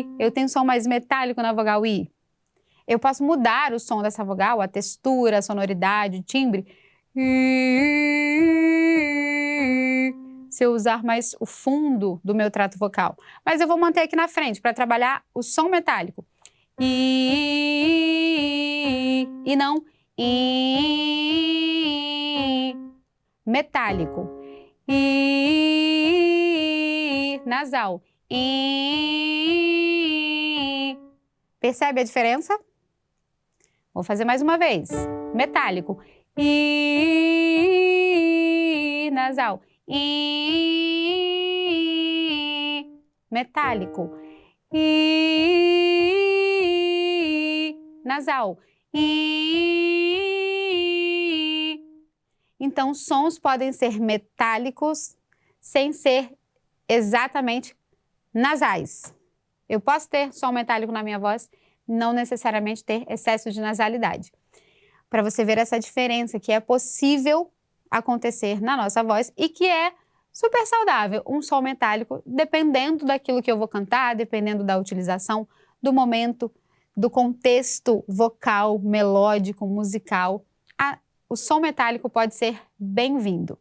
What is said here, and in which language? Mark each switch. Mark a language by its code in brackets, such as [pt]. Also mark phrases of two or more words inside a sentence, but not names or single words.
[pt] Eu tenho som mais metálico na vogal I. Eu posso mudar o som dessa vogal, a textura, a sonoridade, o timbre. Se eu usar mais o fundo do meu trato vocal. Mas eu vou manter aqui na frente para trabalhar o som metálico. E não I. Metálico. I. Nasal. I. Percebe a diferença? Vou fazer mais uma vez. Metálico. I. Nasal. I. Metálico. I. Nasal. I. Então, sons podem ser metálicos sem ser exatamente nasais. Eu posso ter som metálico na minha voz, não necessariamente ter excesso de nasalidade. Para você ver essa diferença que é possível acontecer na nossa voz e que é super saudável, um som metálico, dependendo daquilo que eu vou cantar, dependendo da utilização, do momento, do contexto vocal, melódico, musical, o som metálico pode ser bem-vindo.